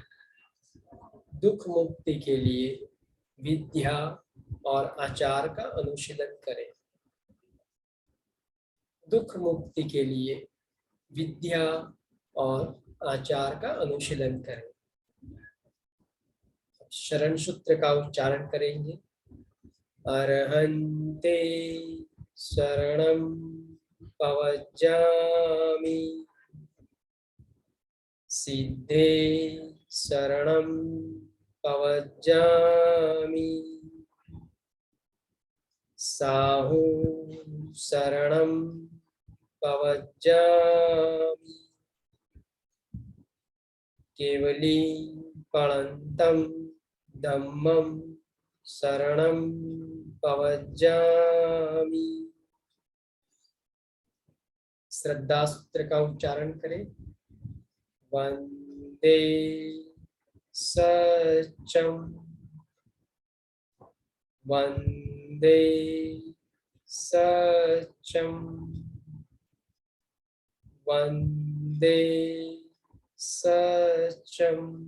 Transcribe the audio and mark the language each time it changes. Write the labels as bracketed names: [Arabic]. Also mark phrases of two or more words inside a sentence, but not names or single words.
[Hindi] दुख मुक्ति के लिए विद्या और आचार का अनुशीलन करें। दुख मुक्ति के लिए विद्या और आचार का अनुशीलन करें। शरण सूत्र का उच्चारण करेंगे। [Prakrit languages] अरहन्ते शरणं पवज्जामि, सिद्धे शरणं पवज्जामि, साहु शरणं पवज्जामि, केवली पणन्तं धम्मं शरणं पवज्जामि। [Hindi] श्रद्धा सूत्र का उच्चारण करें। [Prakrit languages] वंदे सच्चं, वंदे सच्चं, वंदे सच्चं।